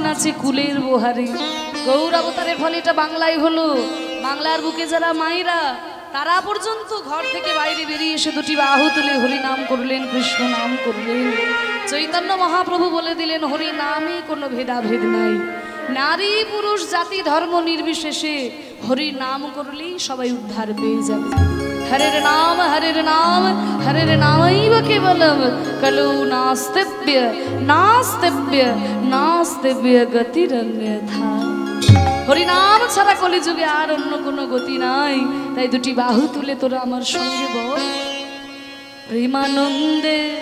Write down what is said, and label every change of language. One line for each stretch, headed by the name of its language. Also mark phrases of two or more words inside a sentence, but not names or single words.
Bangla: নাচে কুলের বহারি গৌর অবতারের ফলে এটা বাংলায় হলো বাংলার বুকে যারা মায়েরা তারা পর্যন্ত ঘর থেকে বাইরে বেরিয়ে এসে দুটি বাহু তুলে হরি নাম করলেন কৃষ্ণ নাম করলেন চৈতন্য মহাপ্রভু বলে দিলেন হরি নামে কোনো ভেদাভেদ নাই নারী পুরুষ জাতি ধর্ম নির্বিশেষে হরি নাম করলেই সবাই উদ্ধার পেয়ে যাবে
Sanskrit: हरे नाम हरे नामैव केवलम कलौ नास्तिव्य गतिरन्यथा हरि नाम
Bangla: ছাড়া কলিযুগে আর অন্য কোনো গতি নাই তাই দুটি বাহু তুলে তোরা আমার সঙ্গে বল প্রেমানন্দে